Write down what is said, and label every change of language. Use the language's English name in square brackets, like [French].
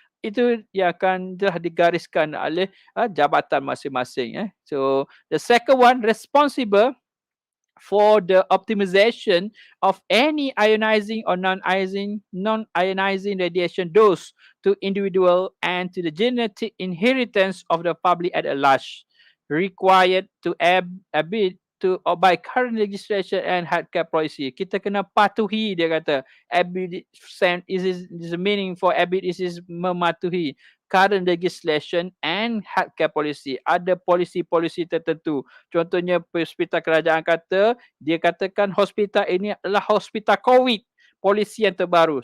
[Malay] Itu yang akan dah digariskan oleh jabatan masing-masing. [English] So the second one, responsible for the optimization of any ionizing or non-ionizing radiation dose to individual and to the genetic inheritance of the public at large, required to abide to by current legislation and healthcare policy. [Malay] Kita kena patuhi, dia kata. [English] Abide is the meaning for abide is [Malay] mematuhi current legislation and healthcare policy. Ada polisi-polisi tertentu. Contohnya hospital kerajaan kata, dia katakan hospital ini adalah hospital COVID, polisi yang terbaru.